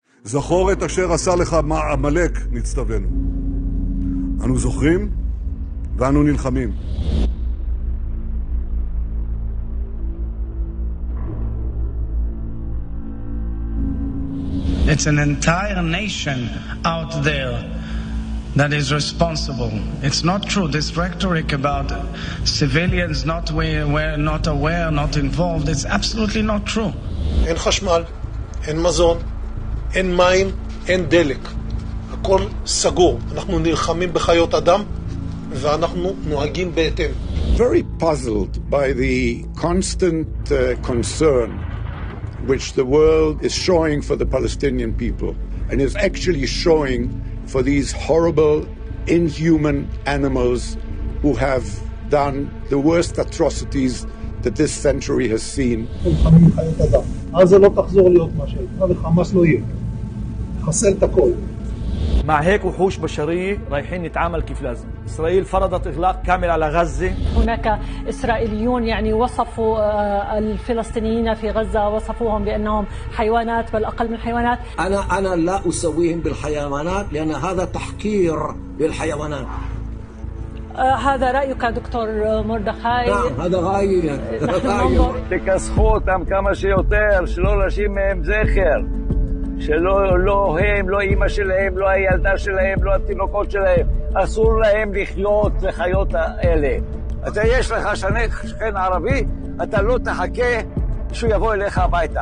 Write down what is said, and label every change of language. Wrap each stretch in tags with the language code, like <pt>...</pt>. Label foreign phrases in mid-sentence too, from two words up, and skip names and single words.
<he>זכור את אשר עשה לך עמלק, נצטווינו. אנו זוכרים ואנו נלחמים.</he> <en>It's an entire nation out there that is responsible. It's not true. This rhetoric about civilians not aware, not involved, it's absolutely not true.</en> <he>אין חשמל, אין מזון, אין מים, אין דלק. הכל סגור. אנחנו נלחמים בחיות אדם ואנחנו נוהגים בהתאם.</he> <en>Very puzzled by the constant concern which the world is showing for the Palestinian people and is actually showing for these horrible, inhuman animals who have done the worst atrocities that this century has seen.</en> <he>אז לא תחזור להיות מה שהייתה וחמאס לא יהיה. חסל את הכל.</he> <ar>مع هيك وحوش بشرية رايحين نتعامل كيف لازم. إسرائيل فرضت إغلاق كامل على غزة. هناك إسرائيليون يعني وصفوا الفلسطينيين في غزة وصفوهم بأنهم حيوانات بل أقل من حيوانات. أنا لا أسويهم بالحيوانات لأن هذا تحقير للحيوانات. هذا رأيك دكتور مردخاي؟ نعم هذا رأيي.</ar> <he>تكسחו אותם כמה שיותר, שלא להשאיר מהם זכר. שלא הם, לא אמא שלהם, לא הילדה שלהם, לא התינוקות שלהם. אסור להם לחיות לחיות האלה. אתה יש לך שכן ערבי, אתה לא תחכה שהוא יבוא אליך הביתה.</he>